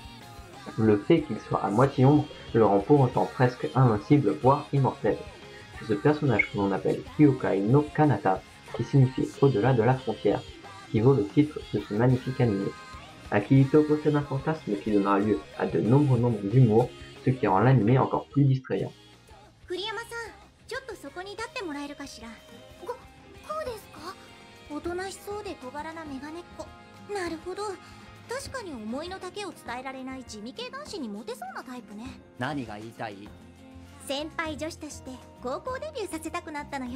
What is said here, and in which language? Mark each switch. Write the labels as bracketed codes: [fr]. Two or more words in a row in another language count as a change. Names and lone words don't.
[fr] Le fait qu'il soit à moitié ombre le rend pour autant presque invincible, voire immortel. C'est ce personnage que l'on appelle Hyokai no Kanata, qui signifie au-delà de la frontière, qui vaut le titre de ce magnifique anime. Akihito possède un fantasme qui donnera lieu à de nombreux nombres d'humour, ce qui rend l'anime encore plus distrayant. [ja] Kuriyama-san, ちょっとそこに立ってもらえるかしら。こうですか？おとなしそうで小柄なメガネっ子。なるほど。確かに思いの丈を伝えられない地味系男子にモテそうなタイプね。何が言いたい？先輩女子として高校デビューさせたくなったのよ。